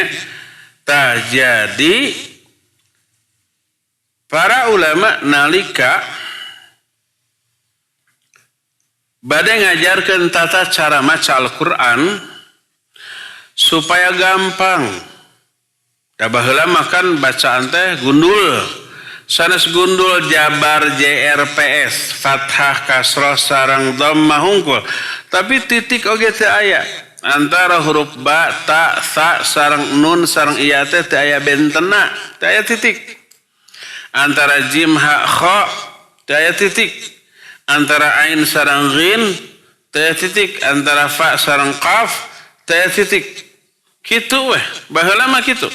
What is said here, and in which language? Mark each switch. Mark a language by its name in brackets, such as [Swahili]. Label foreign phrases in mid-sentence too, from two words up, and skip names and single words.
[Sundanese] Tah jadi para ulama nalika bade ngajarkeun tata cara maca Al-Qur'an supaya gampang. Da baheula makan bacaan teh gundul. Sanes gundul jabar JRPS, fathah, kasrah, sareng dhammah hungkul. Tapi titik oge teu aya. Antara huruf ba, ta, sa, sareng nun, sareng iya teh teu aya bentenna, teu aya titik. Antara jim, ha, kha teu aya titik. Antara ain sareng ghin teu aya titik. Antara fa sareng qaf teu aya titik. Kitu weh, baheula mah kitu.